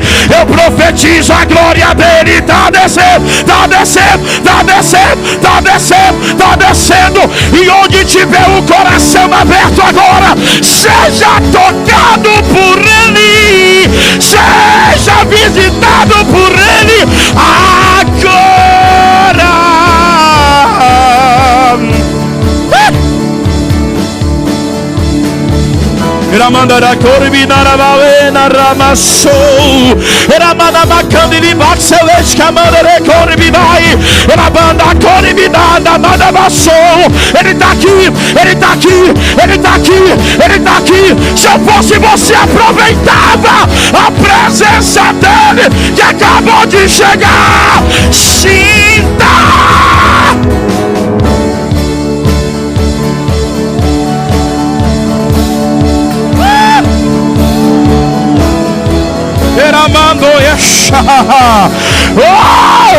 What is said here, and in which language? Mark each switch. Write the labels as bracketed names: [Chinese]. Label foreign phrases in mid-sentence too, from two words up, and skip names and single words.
[Portuguese] Eu profetizo, a glória dele tá descendo, tá descendo, tá descendo, tá descendo, tá descendo. E onde tiver o coração aberto agora, seja tocado por ele, seja visitado por ele agora. Ramandara Corbinara Valena Ramassou, Ramana Macandili Baxeles Camandare Corbinai, Ramanda Corbinada Madamassou. Ele tá aqui, ele tá aqui, ele tá aqui, ele tá aqui. Se eu fosse você, aproveitava a presença dele que acabou de chegar. Sinta! Oh!